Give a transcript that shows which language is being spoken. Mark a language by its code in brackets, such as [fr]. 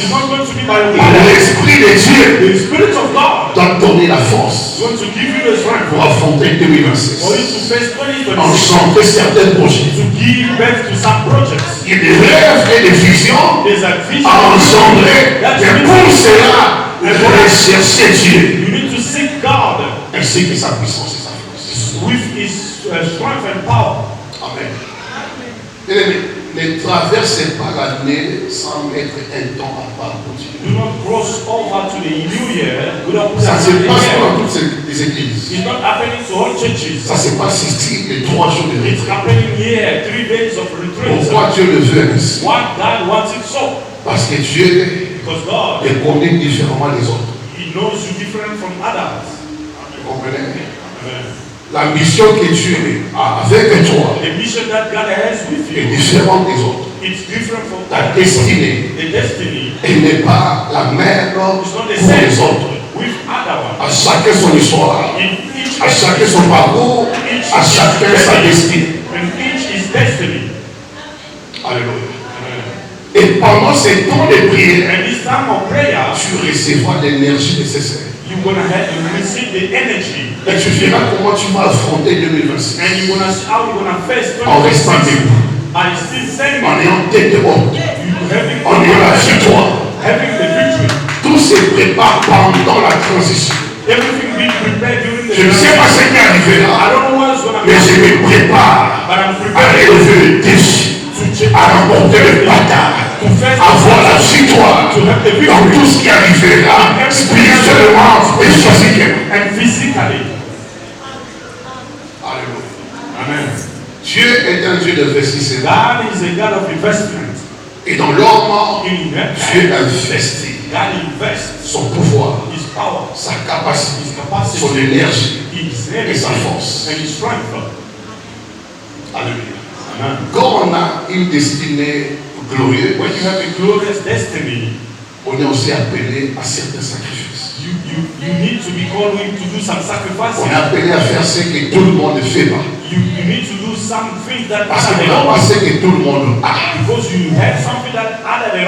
[en] It's not going to be by your power. [fr] L'Esprit de Dieu [en] The Spirit of God [fr] doit donner la [en] is [fr] force [en] going to give you the strength [fr] pour affronter [en] for you [fr] 2026. [en] to face 2026, [fr] Enchanter certains projets. [en] to give birth to some projects. [fr] Il y a des rêves et des visions [en] There's a vision. [fr] à engendrer. Mais pour cela, rechercher Dieu. [en] You need to seek God [fr] Ainsi que sa puissance et sa force. [en] with His strength and power. Amen. [fr] Bien-aimés, ne traversez pas l'année sans mettre un temps à part pour Dieu. [en] Do not cross over to the new year without putting [fr] Ça se [en] aside the [fr] passe pas [en] year. [fr] dans toutes les églises. [en] It's not happening to all churches. [fr] Ça se passe ici les 3 jours de [en] It's [fr] retrait. [en] happening here, 3 days of retreat. [fr] Pourquoi Dieu le veut ainsi? [en] What God wants it so. [fr] Parce que Dieu [en] Because God, [fr] les connaît différemment des autres. [en] He knows you different from others. [fr] Vous comprenez? [en] Amen. [fr] La mission que Dieu a avec toi [en] The mission that God has with [fr] est [en] you, [fr] différente des autres. [en] it's different from [fr] Ta [en] others. [fr] destinée, [en] The destiny [fr] elle n'est pas la même pour [en] is not the [fr] les [en] same [fr] autres. [en] with other ones. [fr] À chacun son histoire, [en] In each [fr] à chacun son parcours, à chacun sa destinée. [en] in each is destiny. [fr] Alléluia. [en] Amen. [fr] Et pendant ces temps de prière, [en] And this time of prayer, [fr] tu recevras l'énergie nécessaire. [en] you're gonna have to receive the energy, [fr] Et tu verras comment tu vas affronter 2026 [en] and you're gonna see how you're gonna face [fr] en restant [en] 2026. [fr] debout, [en] I still saying [fr] en ayant tête haute, [en] having [fr] en ayant la victoire. [en] having the victory. [fr] Tout se prépare pendant la transition. [en] Everything being prepared during the [fr] Je ne sais pas ce qui [en] I [fr] arrivera, [en] don't know what's gonna [fr] mais je [en] happen, [fr] me prépare [en] but I'm [fr] à [en] prepared [fr] relever le défi, [en] to change, [fr] à remporter le bataille, [en] to face [fr] à avoir la victoire [en] to have the [fr] dans [en] victory [fr] tout ce qui arrivera spirituellement et physiquement. [en] and physically. [fr] Alléluia. [en] Amen. [fr] Dieu est un Dieu d'investissement. [en] God is a God of investment. [fr] Et dans l'homme, [en] In [fr] Dieu investit [en] God invests [fr] son pouvoir, [en] His power, [fr] sa capacité, [en] His capacity, [fr] son énergie. [en] His [fr] et [en] energy, [fr] sa force. [en] and His strength. [fr] Alléluia. [en] Amen. [fr] Quand on a une destinée glorieuse, [en] When you have a glorious destiny, [fr] on est aussi appelé à certains sacrifices. [en] you need to be called in to do some sacrifices. [fr] On est appelé à faire ce que tout le monde ne fait pas. [en] You need to do some things that [fr] Parce [en] other [fr] qu'on [en] than [fr] n'a pas [en] others, [fr] ce que tout le monde a. [en] because you have something that other than